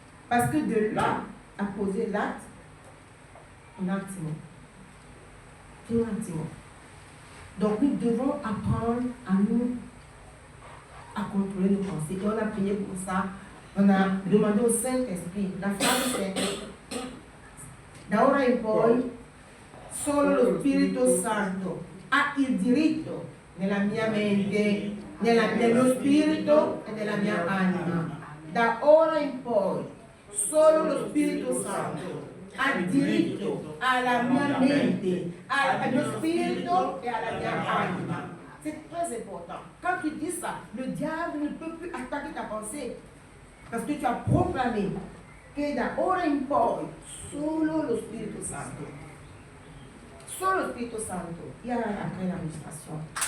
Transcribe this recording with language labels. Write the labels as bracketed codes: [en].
[fr] Parce que de là à poser l'acte, on a un petit mot. Donc nous devons apprendre à contrôler nos pensées. Et on a prié pour ça. On a demandé au Saint-Esprit. La phrase c'est [it] da ora in poi solo lo Spirito Santo ha il diritto nella mia mente, nello spirito e nella mia anima. Da ora in poi Solo lo Spirito Santo ha diritto alla mia mente, al mio spirito e alla mia anima. [fr] C'est très important. Quand tu dis ça, le diable ne peut plus attaquer ta pensée. Parce que tu as proclamé que [it] da ora in poi solo lo Spirito Santo. Solo lo Spirito Santo. [fr] Il y a après l'amministration.